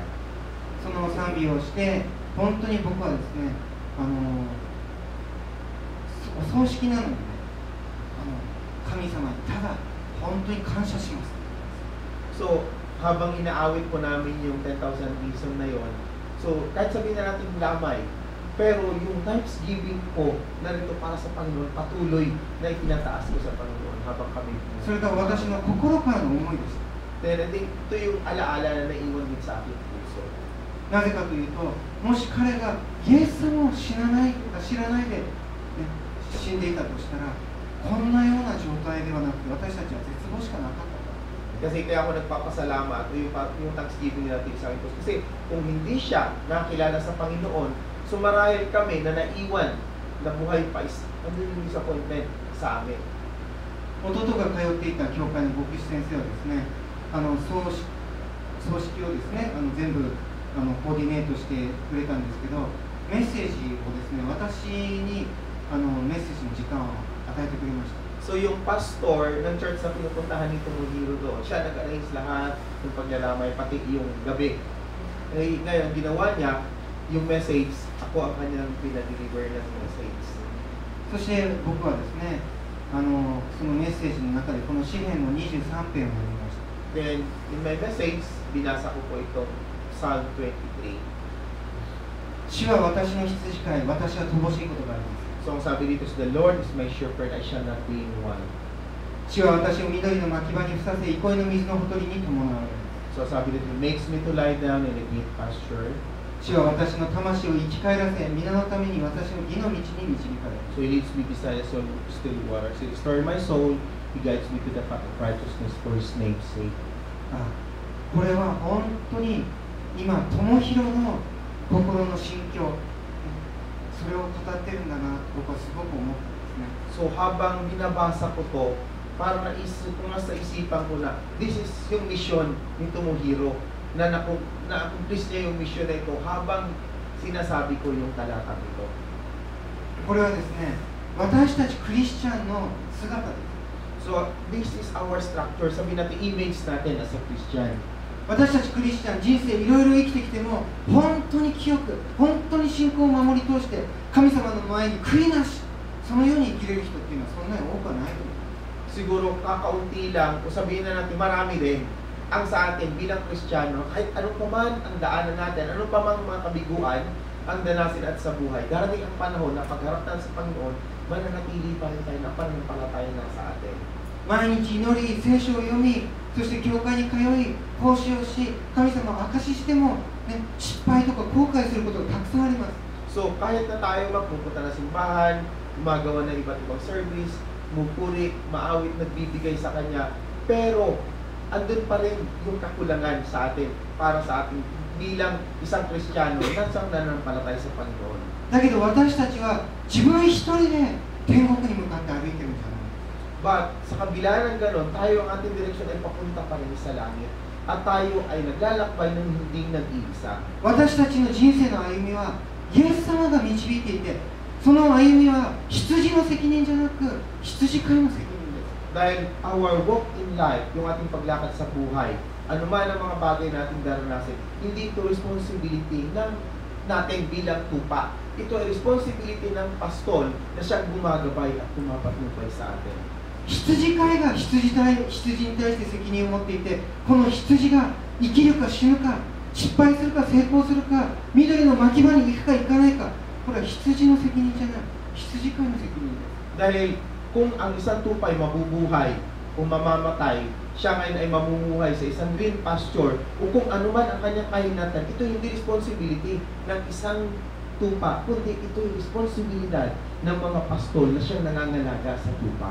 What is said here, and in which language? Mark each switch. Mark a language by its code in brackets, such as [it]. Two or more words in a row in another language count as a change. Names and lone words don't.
[ja] その賛美をして、本当に僕はですね、お葬式なのにね、神様にただ本当に感謝します。 [tl] So, habang inaawit po namin yung 10,000 reason na yon, so kahit sabihin na natin lamay, pero yung thanksgiving ko narito para sa Panginoon, patuloy na itinataas ko sa Panginoon habang kami. [ja] それが私の心からの思いです。 [en] Then I think [tl] ito yung alaala na naiwan din sa aking puso. [ja] なぜかというと、もし彼がイエス様を知らないで、死んでいたとしたら、こんなような状態ではなくて、私たちは絶望しかなかった。 [tl] Kasi kaya ako nagpapasalamat yung thanksgiving natin sa akin. Kasi kung hindi siya nakilala sa Panginoon, sumarahil kami na naiwan na buhay pa, ano yung disappointment sa amin. [ja] 弟が通っていた教会の牧師先生はですね、葬式をですね、全部コーディネートしてくれたんですけど、メッセージをですね、私にメッセージの時間を与えてくれました。 [tl] So yung pastor ng church na pinupuntahan ni Tomohiro doon, siya nag-arrange lahat ng paglalamay, pati yung gabi. Eh, ngayon, ginawa niya yung message, ako ang kanyang pinadeliver ng message. [ja] そして僕はですね、そのメッセージの中でこの詩篇の23編を読みました。 [en] Then, in my message, [tl] binasa ko po ito, Psalm 23. [ja] 主は私の羊飼い、私は乏しいことがあります。 [tl] So, ang sabi dito, [en] The Lord is my shepherd, I shall not be in want. [ja] 主は私を緑の牧場にふさせ、憩いの水のほとりに伴われる。 [tl] So, sabi dito, [en] He makes me to lie down in a green pasture. [ja] 主は私の魂を生き返らせ、皆のために私を義の道に導かれる。 [en] So, He leads me beside the still waters. He restores my soul. He guides me to the path of righteousness for His name's sake. [ja] これは本当に今、友広の心の心境、それを語ってるんだなと僕はすごく思ったんですね。 [tl] So habang binabasa ko to, parang naisip ko nga sa isipan ko na [en] this is [tl] yung mission ni Tomohiro na na-accomplish niya yung mission na ito habang sinasabi ko yung talatang ito. [ja] これはですね、私たちクリスチャンの姿です。 [en] So this is our structure, [tl] sabihin natin image natin [en] as a Christian. [ja] 私たちクリスチャン、人生いろいろ生きてきても、本当に清く、本当に信仰を守り通して、神様の前に悔いなし、そのように生きれる人っていうのはそんなに多くはないと思います。 [tl] Siguro kakaunti lang, o sabihin na natin marami din, ang sa atin bilang Kristiyano, kahit ano pa man ang daanan natin, ano pa man mga kabiguan, ang danasin at sa buhay. Darating ang panahon na pagharap tayo sa Panginoon, mananatili pa rin tayo na pananampalataya na sa atin. [ja] 毎日祈り、聖書を読み、そして教会に通い、奉仕をし、神様を証ししても、ね、失敗とか後悔することがたくさんあります。 [tl] So, kahit na tayo magpupunta na simbahan, gumagawa ng iba't ibang service, mupuri, maawit, nagbibigay sa Kanya, pero andun pa rin yung kakulangan sa atin, para sa atin bilang isang Kristiyano na siyang nananampalataya sa Panginoon. [ja] だけど私たちは自分一人で天国に向かって歩いてるんじゃない。 [tl] But sa kabila ng ganon, tayo ang ating direksyon ay papunta pa rin sa langit. At tayo ay naglalakbay ng hindi nag-iisa. [ja] 私たちの人生の歩みはイエス様が導いていて、その歩みは羊の責任じゃなく羊飼いの責任です。 [en] Dahil our walk in life, [tl] yung ating paglakad sa buhay, anuman ang mga bagay nating daranasin, hindi ito responsibility ng natin bilang tupa. Ito ay responsibility ng pastol na siyang gumagabay at pumapatnubay sa atin. [ja] 羊飼いが羊に対して責任を持っていて、この羊が生きるか死ぬか、失敗するか成功するか、緑の牧場に行くか行かないか、これは羊の責任じゃない、羊飼いの責任です。 [tl] Dahil kung ang isang tupa ay mabubuhay o mamamatay, siya ngayon ay mamumuhay sa isang [en] green pasture, [tl] o kung anuman ang kanyang kahinatan, ito hindi responsibility ng isang tupa, kundi ito yung responsibilidad ng mga pastol na siyang nangangalaga sa tupa.